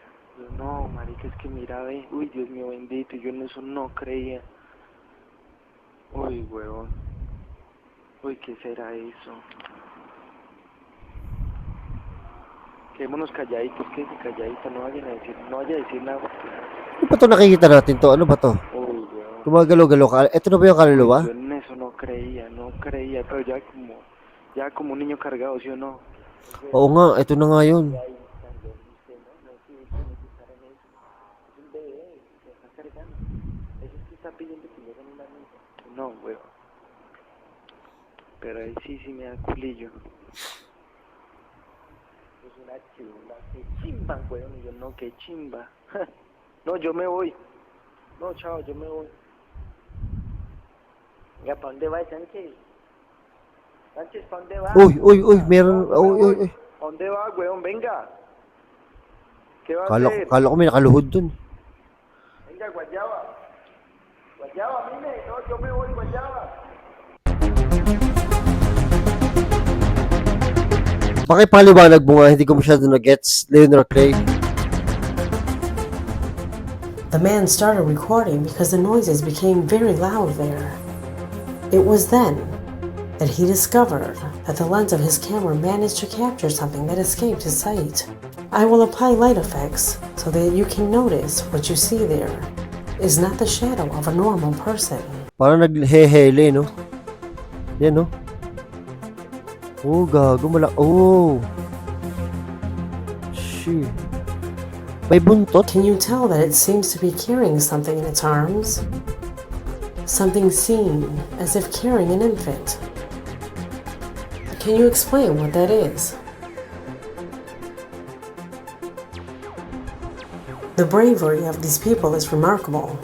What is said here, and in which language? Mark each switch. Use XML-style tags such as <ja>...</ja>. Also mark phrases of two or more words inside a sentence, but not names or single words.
<es>Yo no, marica, es que mira, ve. Uy, Dios mío, bendito. Yo en eso no creía. Uy, weón. Uy, ¿qué será eso? Quedémonos calladitos, calladitos. No vaya a decir nada.</es> <tl>Ano ba ito nakikita natin to? Ano ba to?</tl> <es>Uy, weón.</es> <tl>Gumagalaw-galaw. Ito na ba yung kaluluwa?</tl> <es>Yo en eso no creía, pero ya como un niño cargado, ¿sí o no?</es> <tl>Oo nga, ito na nga yun.</tl> <es>No, weón. Pero ahí sí me da culillo. Es una chimba, qué chimba, weón. Y yo no, qué chimba. No, yo me voy. No, chao, yo me voy. Ya, ¿para dónde va, Sánchez? Sánchez, ¿para dónde va?</es> <tl>Uy, meron. Uy.</tl> <es>¿A dónde va, weón? Venga. ¿Qué va a</es> <tl>Kala</tl> <es>hacer?</es> <tl>ko may nakaluhod dun.</tl> <es>Venga, Guayaba. Guayaba, mire. No, yo me voy, Guayaba.</es> <tl>Pakipaliwanag mo nga, hindi ko masyado na-gets, Leonard Clay.</tl> <en>The man started recording because the noises became very loud there. It was then that he discovered that the lens of his camera managed to capture something that escaped his sight. I will apply light effects so that you can notice what you see there is not the shadow of a normal person.</en> <tl>Parang naghehele, no? Yan, no? Oh, gago, oh. Shit. May buntot?</tl> <en>Can you tell that it seems to be carrying something in its arms? Something seen as if carrying an infant. Can you explain what that is? The bravery of these people is remarkable.</en>